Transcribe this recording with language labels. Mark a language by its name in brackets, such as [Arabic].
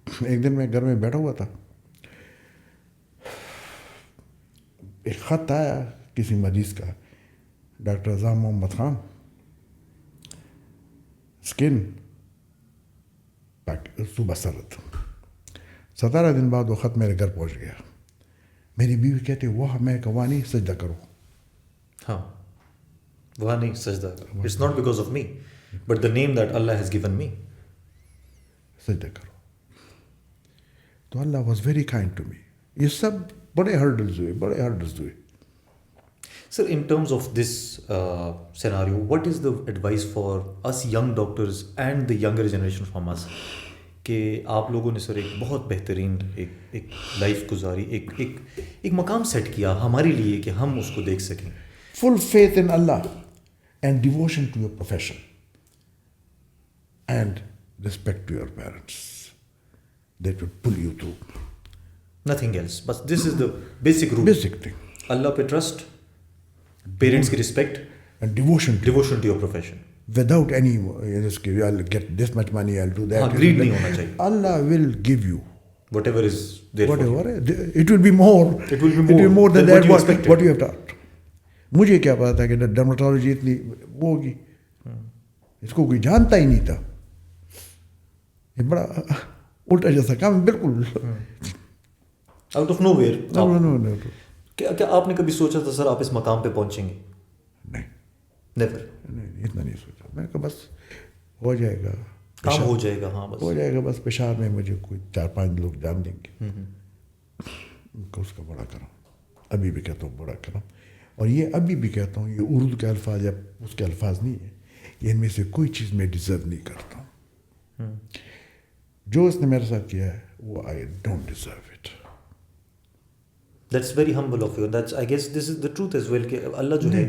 [Urdu] ایک دن میں گھر میں بیٹھا ہوا تھا, ایک خط آیا کسی مریض کا, ڈاکٹر اعظم محمد خان, اسکن صوبہ سرحد. 17 دن بعد وہ خط میرے گھر پہنچ گیا. میری بیوی کہتے وہ میں کہا نہیں, سجدہ کرو. ہاں وہاں نہیں سجدہ. [English] It's not because of me but the name that اللہ has given me. [Urdu] سجدہ کرو. تو [English] اللہ was very kind to me. [Urdu] یہ سب بڑے ہرڈلز ہوئے. [English] Sir, in terms of this scenario, what is the advice for us young doctors and the younger generation from us? [Urdu] کہ آپ لوگوں نے سر ایک بہت بہترین ایک لائف گزاری, ایک مقام سیٹ کیا ہمارے لیے کہ ہم اس کو دیکھ سکیں. [English] Full faith in Allah and devotion to your profession and respect to your parents. That will pull you through. Nothing else. But this is the basic rule. Basic thing. [Urdu] اللہ پہ ٹرسٹ, پیرنٹس کی respect, [English] And devotion to devotion to your profession. without any, I'll get this much money, I'll do that. [Urdu] greed نہیں ہونا چاہیے. [English] Allah will give you whatever is there for you. whatever. It will be more. It will be more than than that what you expected. what you have taught. [Urdu] مجھے کیا پتا تھا کہ dermatology اتنی وہ ہوگی, اس کو کوئی جانتا ہی نہیں تھا. یہ بڑا الٹا جیسا کام, بالکل [English] Out of nowhere. No. [Urdu] کیا آپ نے کبھی سوچا تھا سر آپ اس مقام پہ پہنچیں گے؟ نہیں, [English] Never. [Urdu] اتنا نہیں سوچا. میں کہ بس ہو جائے گا, کام ہو جائے گا. ہاں بس ہو جائے گا. بس پشاور میں مجھے کوئی 4-5 لوگ جان دیں گے. اس کا بڑا کرم, ابھی بھی کہتا ہوں بڑا کرم. اور یہ ابھی بھی کہتا ہوں, یہ اردو کے الفاظ یا اس کے الفاظ نہیں ہیں, یہ ان میں سے کوئی چیز میں ڈیزرو نہیں کرتا ہوں. جو اس نے میرے ساتھ کیا ہے وہ [English] I don't deserve it. That's very humble of you. That's, I guess this is the truth as well [Urdu] کہ اللہ جو ہے